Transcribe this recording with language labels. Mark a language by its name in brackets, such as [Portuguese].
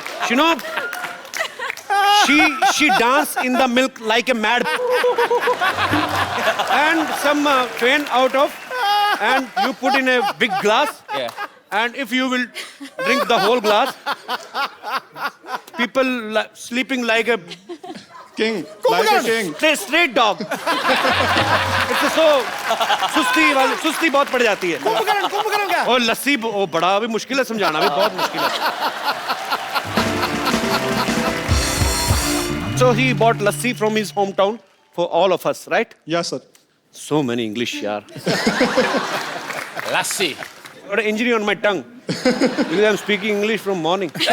[English] You know, she dance in the milk like a mad. And some train out of, and you put in a big glass. Yeah. And if you will drink the whole glass, people sleeping like a King, like a king. straight dog. It's so [Hindi] सुस्ती बहुत पड़ जाती है। कुंभकर्ण क्या? और लस्सी वो बड़ा भी मुश्किल है समझाना, भी बहुत मुश्किल है। [English] So he bought lassi from his hometown for all of us, right? Yes sir. So many English, yaar. Lassi. Got an injury on my tongue because I'm speaking English from morning.